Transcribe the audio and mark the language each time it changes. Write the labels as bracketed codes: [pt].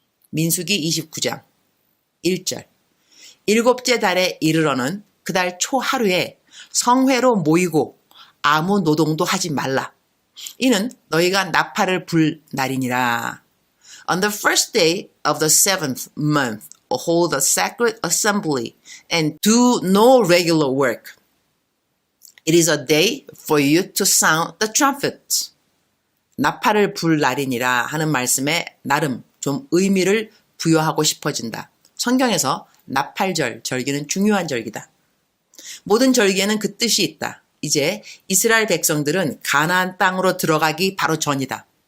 [ko] 민수기 29장 1절. 일곱째 달에 이르러는 그달 초 하루에 성회로 모이고 아무 노동도 하지 말라. 이는 너희가 나팔을 불 날이니라. [en] On the first day of the seventh month, hold a sacred assembly and do no regular work. It is a day for you to sound the trumpet. [ko] 나팔을 불 날이니라 하는 말씀에 나름 좀 의미를 부여하고 싶어진다. 성경에서 나팔절, 절기는 중요한 절기다. 모든 절기에는 그 뜻이 있다. 이제 이스라엘 백성들은 가나안 땅으로 들어가기 바로 전이다.